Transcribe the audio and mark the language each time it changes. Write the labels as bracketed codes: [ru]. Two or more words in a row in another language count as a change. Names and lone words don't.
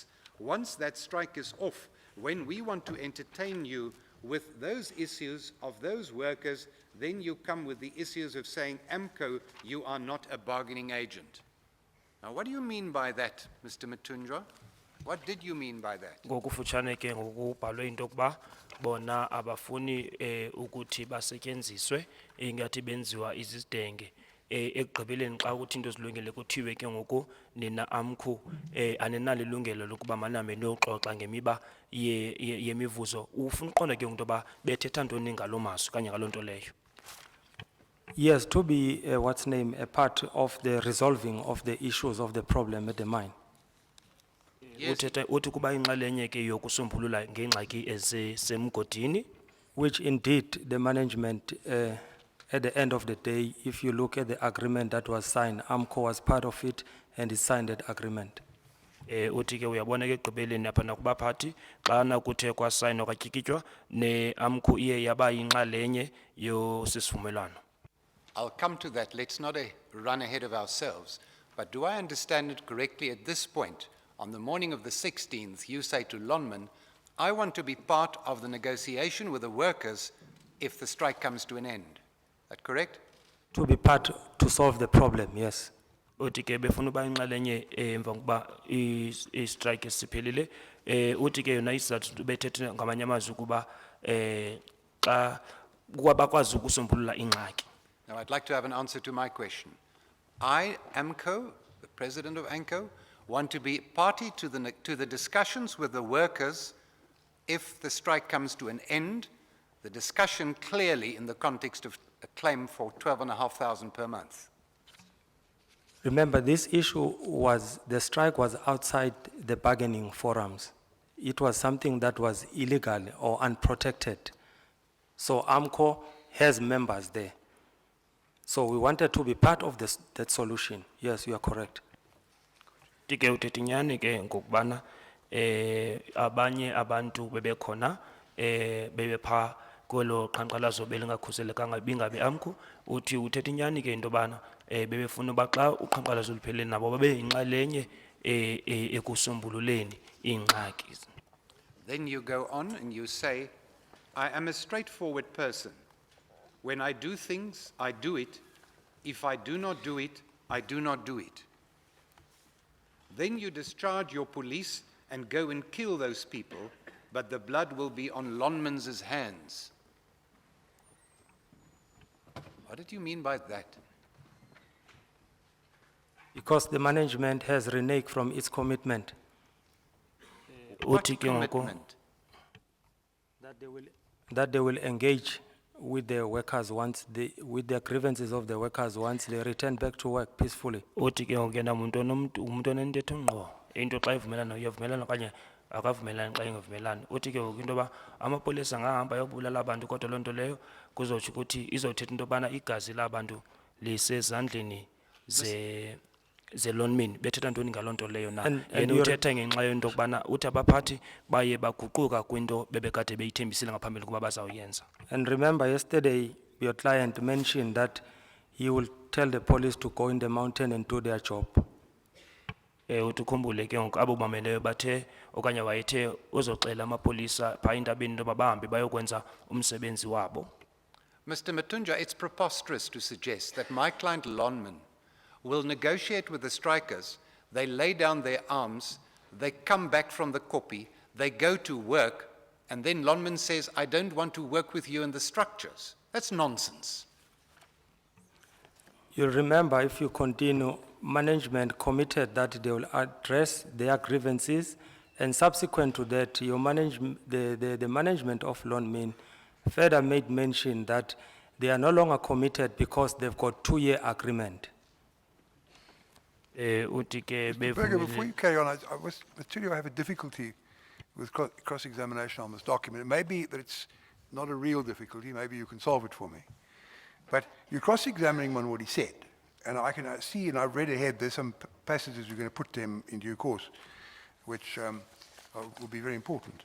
[en] Once that strike is off, when we want to entertain you with those issues of those workers, then you come with the issues of saying, AMCO, you are not a bargaining agent. Now, what do you mean by that, Mr. Matunjwa? What did you mean by that? [xh] Ngokufutshane ke ngokubhalwe into yokuba bona abafuni ukuthi basetyenziswe ingathi benziwa izidenge ekugqibeleni xa ukuthi into zilungile kuthiwe ke ngoku nina AMCU anenalo ilungelo lokuba maname niyoxoxa ngemiba yemivuzo. Ufuna uqonda ke into yoba bethetha ntoni ngaloo mazwi kanye ngaloo nto leyo? [en] Yes, to be a part of the resolving of the issues of the problem at the mine. [xh] Uthetha uthi kuba inxalenye ke yokusombulula ngengxaki ezisemgodini, [en] which indeed the management, at the end of the day, if you look at the agreement that was signed, AMCO was part of it and he signed that agreement. [xh] uthi ke uyabona ke ekugqibeleni apha nakubaphathi xana kuthe kwasayinwa kwatyikitywa ne-AMCU iye yaba yinxalenye yosisivumelwano. [en] I'll come to that. Let's not run ahead of ourselves. But do I understand it correctly at this point, on the morning of the 16th, you say to Lonmin, I want to be part of the negotiation with the workers if the strike comes to an end. Is that correct? To be part to solve the problem, yes. Uthi ke befuna uba inxalenye emva kokuba i-strike siphelile uthi ke yona isizathu bethethe ngamanye amazwi ukuba xa bakwazi ukusombulula ingxaki. Now, I'd like to have an answer to my question. I, AMCO, the president of AMCO, want to be party to the discussions with the workers if the strike comes to an end, the discussion clearly in the context of a claim for 12,500 per month. Remember, this issue was, the strike was outside the bargaining forums. It was something that was illegal or unprotected. So AMCO has members there. So we wanted to be part of that solution. Yes, you are correct. [xh] Tike uthetha inyani ke ngokubana abanye abantu bebekhona bebepha kwelo qhankqalazo belingakhuselekanga bingabe AMCU uthi uthetha inyani ke into bana bebefuna uba xa uqhankqalazo luphelele nabo babe yinxalenye ekusombululeni iingxaki. [en] Then you go on and you say, I am a straightforward person. When I do things, I do it. If I do not do it, I do not do it. Then you discharge your police and go and kill those people, but the blood will be on Lonmans' hands. What did you mean by that? Because the management has reneged from its commitment What [xh] Uthi ke ngoku- [en] commitment? that they will engage with their workers with their grievances of the workers once they return back to work peacefully. [xh] uthi ke ngoku yena umuntu onentetho ngqo into xa ivumelana uyavumelana okanye akavumelani xa ingavumelani uthi ke ngoku into yoba amapolisa angahamba ayobulala abantu kodwa loo nto leyo kuzotsho ukuthi izothetha into yobana igazi labantu lisezandleni ze-lawnman bethetha ntoni ngaloo nto leyo na [en] And [xh] yena [en] you're- [xh] uthetha ngenxa yento yokubana uthi abaphathi baye baguquka kwinto bebekade beyithembisile ngaphambili ukuba bazawuyenza. [en] And remember, yesterday, your client mentioned that he will tell the police to go in the mountain and do their job. [xh] Uthi ukhumbule ke ngoku abo bameleyo bathe okanye wayethe uzoxela amapolisa phaa entabeni into yoba bahambe bayokwenza umsebenzi wabo. [en] Mr. Matunja, it's preposterous to suggest that my client Lonman will negotiate with the strikers, they lay down their arms, they come back from the copy, they go to work, and then Lonman says, I don't want to work with you in the structures. That's nonsense. You'll remember, if you continue, management committed that they will address their grievances, and subsequent to that, the management of Lonmin further made mention that they are no longer committed because they've got 2-year agreement. [xh] Uthi ke [en] Berger, before [xh] bevumile- [en] you carry on, I tell you I have a difficulty with cross-examination on this document. It may be that it's not a real difficulty, maybe you can solve it for me. But you're cross-examining on what he said, and I can see, and I've read ahead, there's some passages you're going to put them in due course, which will be very important.